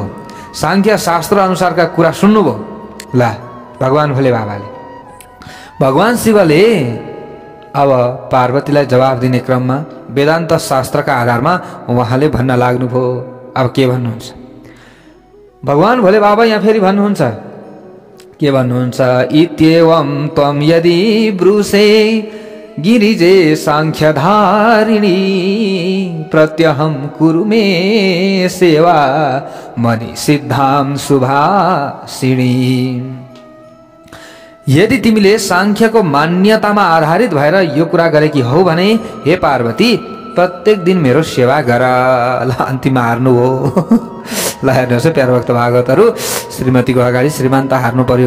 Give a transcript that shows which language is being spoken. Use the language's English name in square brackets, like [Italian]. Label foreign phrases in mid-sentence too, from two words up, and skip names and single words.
[Nepali] सांख्य शास्त्र अनुसारका कुरा सुन्नुभयो। ला भगवान भोले बाबाले, भगवान शिवले अब पार्वतीलाई जवाफ दिने क्रममा वेदान्त शास्त्रका आधारमा उहाँले भन्न लाग्नुभयो। अब के भन्नुहुन्छ भगवान भोले बाबा? यहाँ फेरि भन्नुहुन्छ, के भन्नुहुन्छ? [Sanskrit] इत्येवं त्वं यदि ब्रूसे गिरिजे सांख्यधारिणी प्रत्यहं कुरु मे सेवा मनि सिद्धां शुभासिणी। [Nepali] यदि तिमीले सांख्यको मान्यतामा आधारित भएर यो कुरा गरेकी हौ भने हे पार्वती प्रत्येक दिन मेरो सेवा गर। ल अन्तिममा हार्नु हो। ल हेर्नुहोस् है प्यारो भक्त भागवतहरू, श्रीमतीको अगाडि श्रीमान त हार्नु पर्यो।